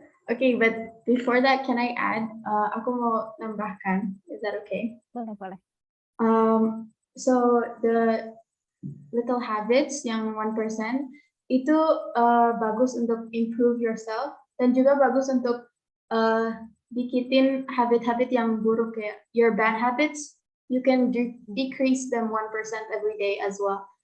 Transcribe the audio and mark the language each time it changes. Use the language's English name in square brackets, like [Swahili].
[English] Okay, but before that, can I add? [Indonesian] Aku mau nambahkan. [English] Is that okay? [Indonesian] Boleh, boleh. [English] So the little habits [Indonesian] yang 1% itu bagus untuk [English] improve yourself [Indonesian] dan juga bagus untuk dikitin habit-habit yang buruk ya. [English] Your bad habits, you can decrease them 1% every day as well.